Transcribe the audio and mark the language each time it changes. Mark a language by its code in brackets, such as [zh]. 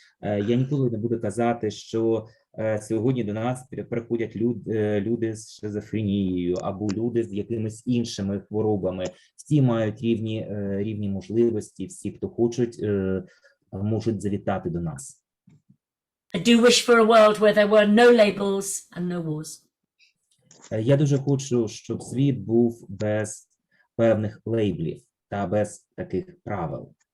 [uk] Я ніколи не буду казати, що сьогодні до нас приходять люди з шизофренією або люди з якимись іншими хворобами. Всі мають рівні можливості, всі, хто хочуть, можуть завітати до нас. [en] I do wish for a world where there were no labels and no wars. [uk] Я дуже хочу, щоб світ був без певних лейблів та без таких правил.